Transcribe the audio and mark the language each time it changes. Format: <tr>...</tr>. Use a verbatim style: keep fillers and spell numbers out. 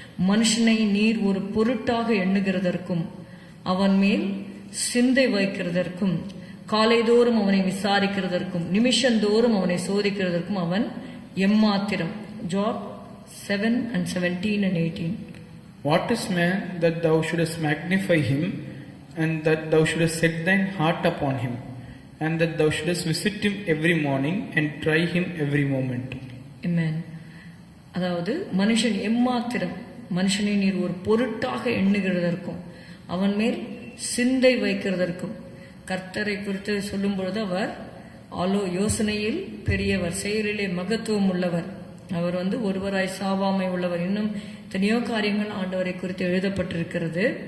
<ta>மனுஷனை நீர் ஒரு பொருட்டாக எண்ணுகிறதற்கும் அவன் மேல் சிந்தை வைக்கிறதற்கும் காலைதோறும் அவனை விசாரிக்கிறதற்கும் நிமிஷந்தோறும் அவனை சோதிக்கிறதற்கும் அவன் எம்மாத்திரம்.</ta> <en>Job seven and seventeen and eighteen. What is man that thou shouldest magnify him, and that thou shouldest set thine heart upon him, and that thou shouldest visit him every morning and try him every moment? Amen.</en> <ta>அதாவது மனுஷன் எம்மாத்திரம், மனுஷனை நீர் ஒரு பொருட்டாக எண்ணுகிறதற்கும் அவன் மேல் சிந்தை வைக்கிறதற்கும். கர்த்தரை குறித்து சொல்லும் பொழுது அவர் ஆலோ யோசனையில் பெரியவர், செயலிலே மகத்துவம் உள்ளவர். அவர் வந்து ஒருவராய் சாவாமை உள்ளவர். இன்னும் எத்தனையோ காரியங்கள் ஆண்டவரை குறித்து எழுதப்பட்டிருக்கிறது.</ta>